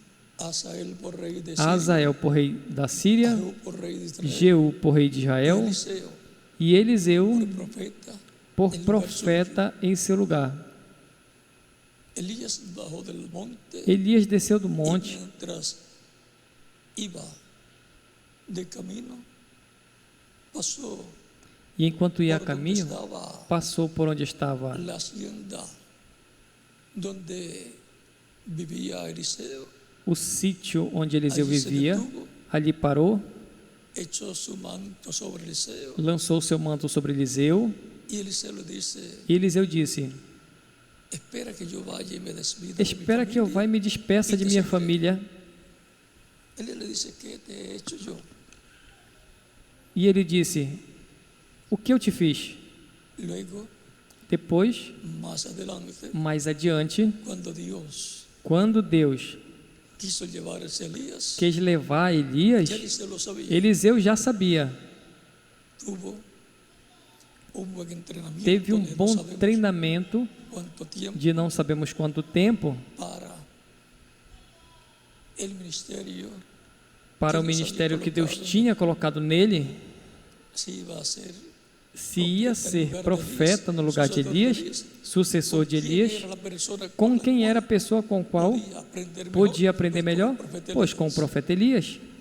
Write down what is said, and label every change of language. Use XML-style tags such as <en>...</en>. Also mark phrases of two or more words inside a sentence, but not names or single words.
<pt>Azael por rei da Síria, Jeú por rei de Israel e Eliseu por profeta em seu lugar. Elias desceu do monte</pt> <es>de camino, pasó</es> <pt>E enquanto ia a</pt> <es>por donde</es> <pt>caminho,</pt> <es>estaba</es> <pt>passou por onde estava</pt> <es>la hacienda donde vivía Eliseo.</es> <pt>o sítio onde Eliseu</pt> <es>Allí se</es> <pt>vivia.</pt> <es>detuvo,</es> <pt>Ali parou,</pt> <es>echó su manto sobre Eliseo,</es> <pt>lançou seu manto sobre Eliseu,</pt> <es>y Eliseo le dice:</es> <pt>e Eliseu disse:</pt> <es>espera que yo vaya y me despida de mi</es> <pt>espera que eu vá e me despeça de minha família.</pt> <es>Él le dice: ¿qué te he hecho yo?</es> <pt>E ele disse: o que eu te fiz?</pt> <es>Luego,</es> <pt>Depois,</pt> <es>más adelante,</es> <pt>mais adiante, quando Deus</pt> <es>quiso llevar a Elías,</es> <pt>quis levar Elias,</pt> <es>ya Eliseo lo sabía.</es> <pt>Eliseu já sabia.</pt> <es>Tuvo un buen entrenamiento</es> <pt>Teve</pt> <es>de no</es> <pt>bom</pt> <es>sabemos</es> <pt>treinamento</pt> <es>cuánto tiempo</es> <pt>de não sabemos quanto tempo</pt> <es>para el ministerio</es> <pt>para o ministério que Deus tinha colocado nele,</pt> <es>se iba a ser</es> <pt>se ia ser profeta no lugar de Elias, sucessor de Elias, com quem era a pessoa com a qual podia aprender melhor? Pois com o profeta Elias.</pt>